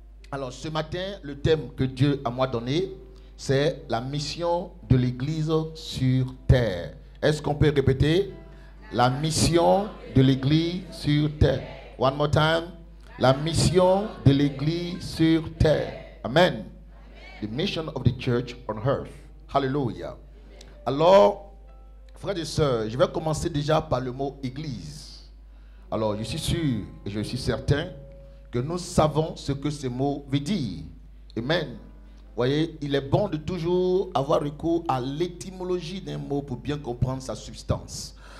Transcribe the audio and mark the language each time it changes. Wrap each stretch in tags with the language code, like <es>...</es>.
<fr>Alors, ce matin, le thème que Dieu a moi donné, c'est la mission de l'Église sur terre. Est-ce qu'on peut répéter? La mission de l'Église sur terre.</fr> <en>One more time.</en> <fr>La mission de l'Église sur terre. Amen.</fr> <en>The mission of the church on earth. Hallelujah.</en> <fr>Alors, frères et sœurs, je vais commencer déjà par le mot Église. Alors, je suis sûr et je suis certain que nous savons ce que ce mot veut dire. Amen. Vous voyez, il est bon de toujours avoir recours à l'étymologie d'un mot pour bien comprendre sa substance.</fr>